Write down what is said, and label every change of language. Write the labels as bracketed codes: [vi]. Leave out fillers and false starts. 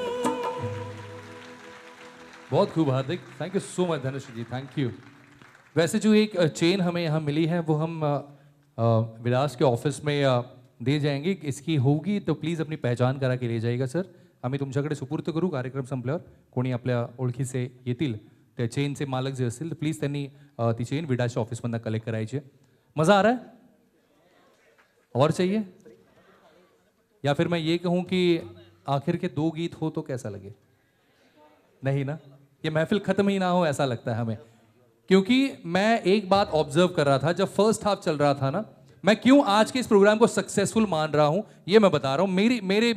[hi] बहुत खूब हार्दिक, [en] thank you so much [hi] Dhanush ji, thank you. वैसे जो एक चेन हमें यहाँ मिली है वो हम विलास के ऑफिस में दे जाएंगे। इसकी होगी तो प्लीज अपनी पहचान करा के ले जाएगा सर। [mr] आम्ही तुमच्याकडे सुपूर्त करू कार्यक्रम संपल्यावर। कोणी आपल्या ओळखीचे येतील त्या चेनचे मालक जे असतील तर प्लीज त्यांनी ती चेन विलासच्या ऑफिसमधनं कलेक्ट करायची आहे। [hi] मज़ा आ रहा है और चाहिए, या फिर मैं ये कहूँ कि आखिर के 2 गीत हो तो कैसा लगे? नहीं ना, ये महफिल खत्म ही ना हो ऐसा लगता है हमें। क्योंकि मैं एक बात ऑब्जर्व कर रहा था जब फर्स्ट हाफ चल रहा था ना, मैं क्यों आज के इस प्रोग्राम को सक्सेसफुल मान रहा हूं ये मैं बता रहा हूं।